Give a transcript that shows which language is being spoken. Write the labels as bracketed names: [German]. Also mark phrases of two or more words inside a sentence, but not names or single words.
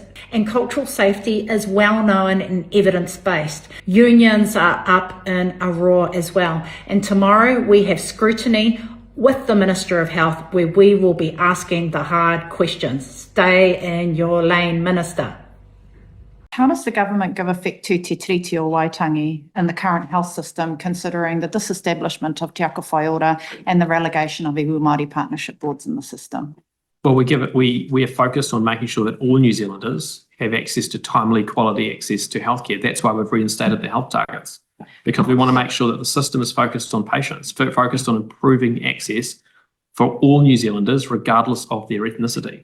[English] And cultural safety is well known and evidence-based. Unions are up in a roar as well. And tomorrow we have scrutiny with the Minister of Health where we will be asking the hard questions. Stay in your lane, Minister. How does the government give effect to te tiriti o Waitangi in the current health system, considering the disestablishment of Te Ako Whaiora and the relegation of [Māori] iwi Māori [English] partnership boards in the system? Well, we are focused on making sure that all New Zealanders have access to timely, quality access to healthcare. That's why we've reinstated the health targets, because we want to make sure that the system is focused on patients, focused on improving access for all New Zealanders, regardless of their ethnicity.